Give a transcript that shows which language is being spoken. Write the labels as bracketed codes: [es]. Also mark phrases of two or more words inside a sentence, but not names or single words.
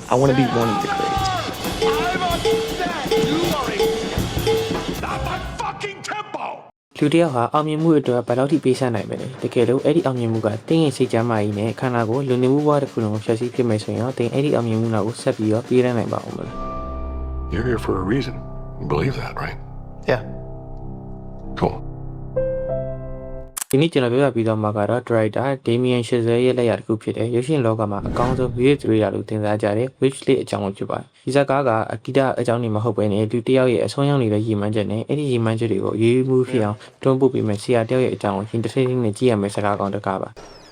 [en] I want to be one of the greats. I'm upset. You are not my fucking tempo. [my] လူတယောက်ဟာအောင်မြင်မှုအတွက်ဘယ်လောက်ထိပေးဆနိုင်မလဲတကယ်လို့အဲ့ဒီအောင်မြင်မှုကတင်းရင်စိတ်ကြမ်းမာကြီးနဲ့ခန္ဓာကိုယ်လူနေမှုဘဝတစ်ခုလုံးကိုဖျက်ဆီးဖြစ်မယ်ဆိုရင်တော့တင်းအဲ့ဒီအောင်မြင်မှုနောက်ကိုဆက်ပြီးတော့ပြေးရနိုင်ပါဦးမလား [en] You're here for a reason. You believe that, right? Yeah. Cool. [my] ဒီနေ့ကျွန်တော်ပြောပြပြီးတော့မှာကတော့ director Damien Chazelle ရဲ့လက်ရာတစ်ခုဖြစ်တဲ့ရုပ်ရှင်လောကမှာအကောင်းဆုံး [en] music director [my] လို့တင်စားကြတဲ့ Witchley အကြောင်းကိုဖြစ်ပါတယ်။ဒီဇာတ်ကားကအဂိတအကြောင်းနေမဟုတ်ဘဲနဲ့လူတစ်ယောက်ရဲ့အဆုံးရောက်နေတဲ့ရည်မှန်းချက်နဲ့အဲ့ဒီရည်မှန်းချက်တွေကိုရေးမှုဖြစ်အောင်တွန်းပို့ပေးမယ်ဆရာတစ်ယောက်ရဲ့အကြောင်းကိုရင်တစ်စိမ့်စိမ့်နဲ့ကြည့်ရမယ်စကားကောင်းတစ်ကားပါ။